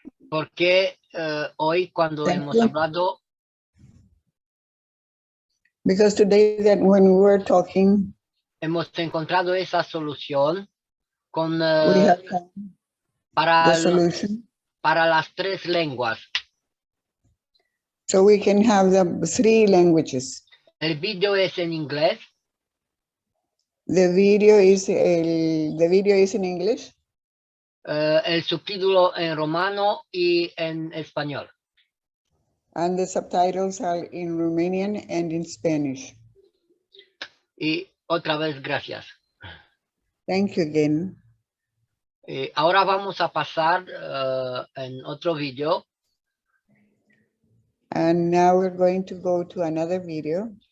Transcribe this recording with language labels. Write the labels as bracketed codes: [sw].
[es] Porque hoy cuando hemos hablado... [en] Because today that when we were talking, [es] hemos encontrado esa solución con, para las 3 lenguas. [en] So we can have the 3 languages. [es] El video es en inglés. [en] The video is in English. [es] El subtítulo en romano y en español. [en] And the subtitles are in Romanian and in Spanish. [es] Y otra vez, gracias. [en] Thank you again. [es] Ahora vamos a pasar en otro video. [en] And now we're going to go to another video.